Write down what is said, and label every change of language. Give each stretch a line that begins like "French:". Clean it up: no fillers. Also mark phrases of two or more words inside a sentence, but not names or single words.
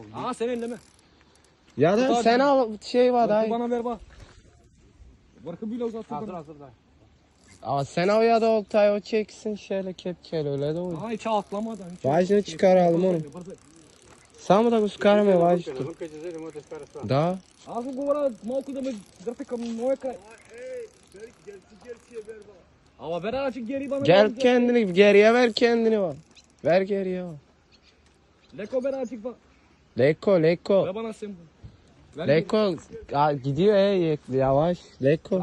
Turkish: Aa sen elleme. Ya da sen al şey var Vırkı dayı. bana ver bak. Vırkı bile uzattı Hazır bana. hazır dayı. Aa sen al ya da oltayı o çeksin şöyle kepçeyle öyle de olur. Aa hiç atlamadan. Hiç Vajını çıkaralım onu.
Bulgarian: Само да ускараме вайту. Da. Аз го говоря малко да ме дърпи към моя край.
Turkish: Ama ver açık geri bana. Gel kendini geriye ver kendini var. Ver geriye var. Leko ver açık bak. Leko. Ver bana sen. Ver Leko gidiyor yavaş. Leko.